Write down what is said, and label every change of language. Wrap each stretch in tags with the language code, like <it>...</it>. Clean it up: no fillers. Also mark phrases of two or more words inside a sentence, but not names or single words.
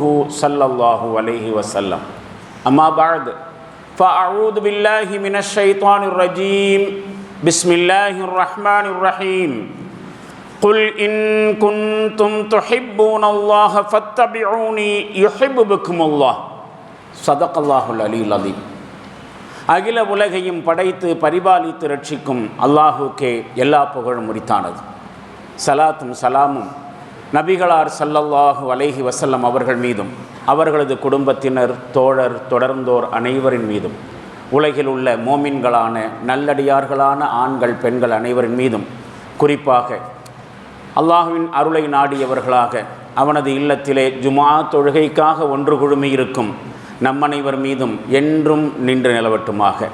<ar>صلى الله عليه وسلم أما بعد فأعوذ بالله من الشيطان الرجيم بسم الله الرحمن الرحيم قل إن كنتم تحبون الله فاتبعوني يحببكم الله صدق الله العلي العظيم</ar> <ta>அகில உலகையும் படைத்து பரிபாலித்து ரட்சிக்கும் அல்லாஹுக்கே எல்லா புகழும் உரித்தானது. சலாத்தும் சலாமும் நபிகளார்</ta> <ar>صلى الله عليه وسلم</ar> <ta>அவர்கள் மீதும் அவர்களது குடும்பத்தினர் தோழர் தொடர்ந்தோர் அனைவரின் மீதும் உலகில் உள்ள மோமின்களான நல்லடியார்களான ஆண்கள் பெண்கள் அனைவரின் மீதும் குறிப்பாக அல்லாஹ்வின் அருளை நாடியவர்களாக அவனது இல்லத்திலே ஜுமா தொழுகைக்காக ஒன்று குழுமியிருக்கும் நம்மனைவர் மீதும் என்றும் நின்று நிலவட்டுமாக.</ta>